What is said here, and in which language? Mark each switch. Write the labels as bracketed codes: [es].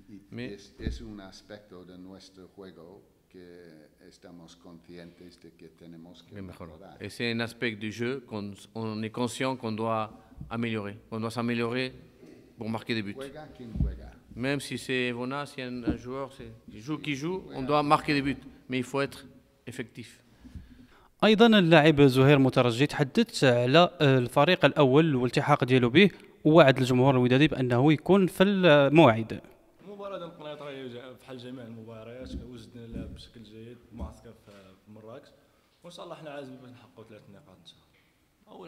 [es] Mais es un aspecto de nuestro juego que estamos conscientes de que tenemos que mejorar. [fr] Et c'est un aspect du jeu qu'on est conscient qu'on doit améliorer. On doit s'améliorer pour marquer des buts. Juega quien juega. Même si c'est Evona, si un joueur qui joue, on doit marquer des buts. Mais il faut être effectif. [ar] ايضا اللاعب زهير مترجي تحدث على الفريق الاول والالتحاق ديالو به، ووعد الجمهور الودادي بانه يكون في الموعد. المباراة ديال القنيطرة بحال جميع المباريات وجدنا لها بشكل جيد، معسكر في مراكش، وان شاء الله حنا عازمين باش نحققوا 3 نقاط ان شاء الله.